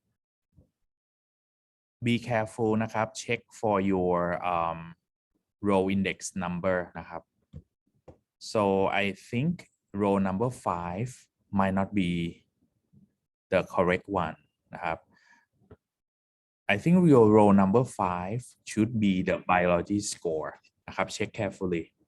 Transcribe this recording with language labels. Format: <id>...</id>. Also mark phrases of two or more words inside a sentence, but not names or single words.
<en>be careful</en> <th>นะครับ</th> <en>check for your row index number</en> <th>นะครับ</th> <en>so I think row number 5 might not be the correct one</en> <th>นะครับ</th> <en>I think your row number 5 should be the biology score</en> <th>นะครับ</th> <en>check carefully</en>